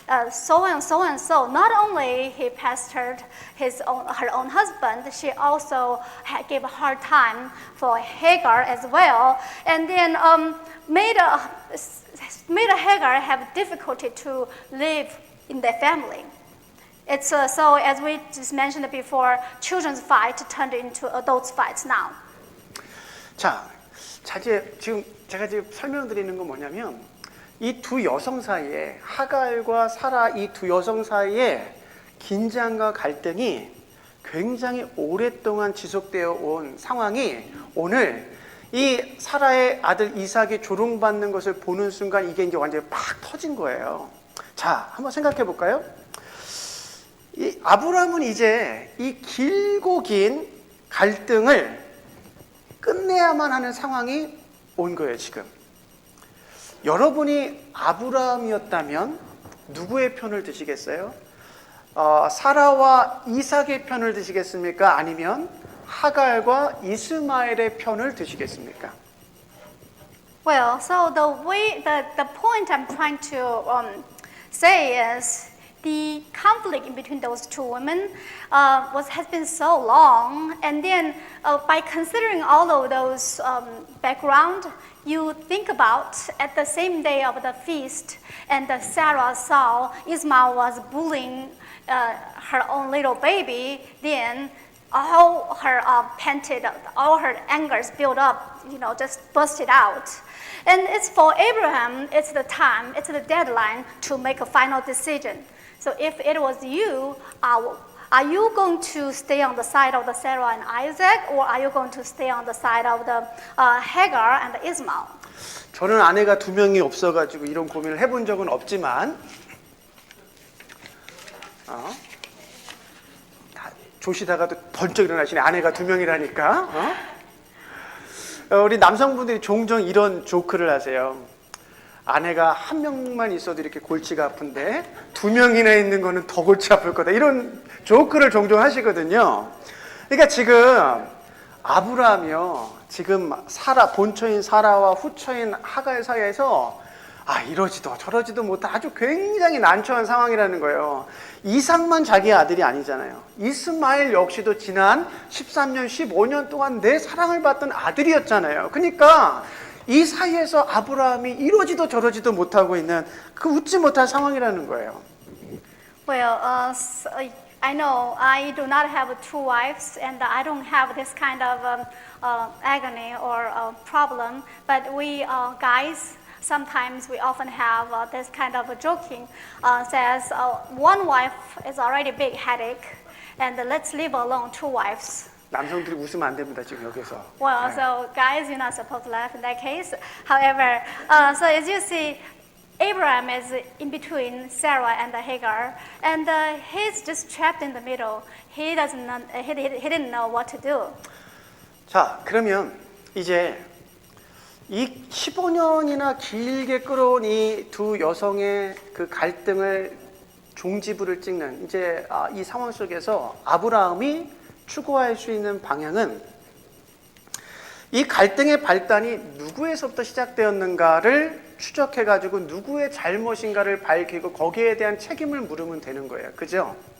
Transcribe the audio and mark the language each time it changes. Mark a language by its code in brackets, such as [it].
[en] So and so and so. Not only he pestered her own husband, she also gave a hard time for Hagar as well, and then made Hagar have difficulty to live in their family. It's so as we just mentioned before, children's fight turned into adults' fights now. [ko] 자, 지금 제가 설명드리는 건 뭐냐면, 이 두 여성 사이에, 하갈과 사라 이 두 여성 사이에 긴장과 갈등이 굉장히 오랫동안 지속되어 온 상황이 오늘 이 사라의 아들 이삭이 조롱받는 것을 보는 순간 이게 이제 완전히 팍 터진 거예요. 자, 한번 생각해 볼까요? 이 아브라함은 이제 이 길고 긴 갈등을 끝내야만 하는 상황이 온 거예요, 지금. 여러분이 아브라함이었다면 누구의 편을 드시겠어요? 사라와 이삭의 편을 드시겠습니까? 아니면 하갈과 이스마엘의 편을 드시겠습니까? [en] Well, so the point I'm trying to say is the conflict in between those two women has been so long, and then by considering all of those background, you think about at the same day of the feast, and Sarah saw Ismail was bullying her own little baby, then all her all her angers built up, just busted out. And it's for Abraham, it's the time, it's the deadline to make a final decision. So if it was you, are you going to stay on the side of the Sarah and Isaac, or are you going to stay on the side of the Hagar and Ishmael? [ko] 저는 아내가 2명이 없어가지고 이런 고민을 해본 적은 없지만 다 조시다가도 번쩍 일어나시네. 아내가 2명이라니까. 우리 남성분들이 종종 이런 조크를 하세요. 아내가 1명만 있어도 이렇게 골치가 아픈데 2명이나 있는 거는 더 골치 아플 거다. 이런 조크를 종종 하시거든요. 그러니까 지금 아브라함이요, 지금 사라, 본처인 사라와 후처인 하갈 사이에서 이러지도 저러지도 못한 아주 굉장히 난처한 상황이라는 거예요. 이삭만 자기 아들이 아니잖아요. 이스마엘 역시도 지난 13년, 15년 동안 내 사랑을 받던 아들이었잖아요. 그러니까 이 사이에서 아브라함이 이러지도 저러지도 못하고 있는 그 웃지 못할 상황이라는 거예요. [en] Well, I know I do not have 2 wives, and I don't have this kind of agony or problem. But we guys, sometimes we often have this kind of joking. Says 1 wife is already big headache, and let's leave alone 2 wives. [ko] 남성들이 웃으면 안 됩니다, 지금 여기서. [en] Well, so guys, you're not supposed to laugh in that case. However, so as you see, Abraham is in between Sarah and Hagar, and he's just trapped in the middle. He didn't know what to do. [ko] 자, 그러면 이제 이 15년이나 길게 끌어온 이 2 여성의 그 갈등을 종지부를 찍는 이제 이 상황 속에서 아브라함이 추구할 수 있는 방향은 이 갈등의 발단이 누구에서부터 시작되었는가를 추적해가지고 누구의 잘못인가를 밝히고 거기에 대한 책임을 물으면 되는 거예요. 그죠?